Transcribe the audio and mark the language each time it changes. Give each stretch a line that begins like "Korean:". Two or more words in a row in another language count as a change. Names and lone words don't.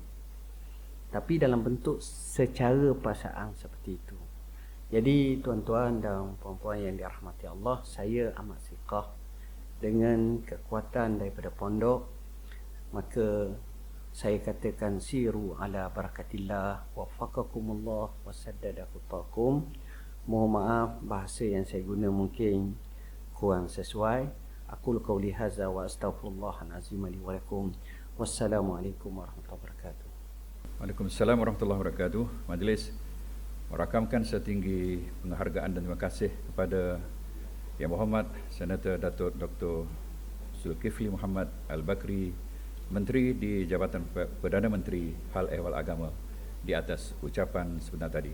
Malay: Tapi dalam bentuk secara perasaan seperti itu. Jadi tuan-tuan dan puan-puan yang dirahmati Allah, saya amat siqah dengan kekuatan daripada pondok, maka saya katakan
Arabic: سيروا على بركة الله وفقكم الله وسدد خطاكم.
Malay: Mohon maaf bahasa yang saya guna mungkin kurang sesuai.
Arabic: أقول قولي هذا وأستغفر الله العظيم لي ولكم. والسلام عليكم ورحمة الله وبركاته. وعليكم السلام ورحمة الله وبركاته.
Malay: Majlis merakamkan setinggi penghargaan dan terima kasih kepada Yang Berhormat Senator Datuk Dr. Zulkifli Muhammad Al-Bakri, Menteri di Jabatan Perdana Menteri Hal Ehwal Agama, di atas ucapan sebenar tadi.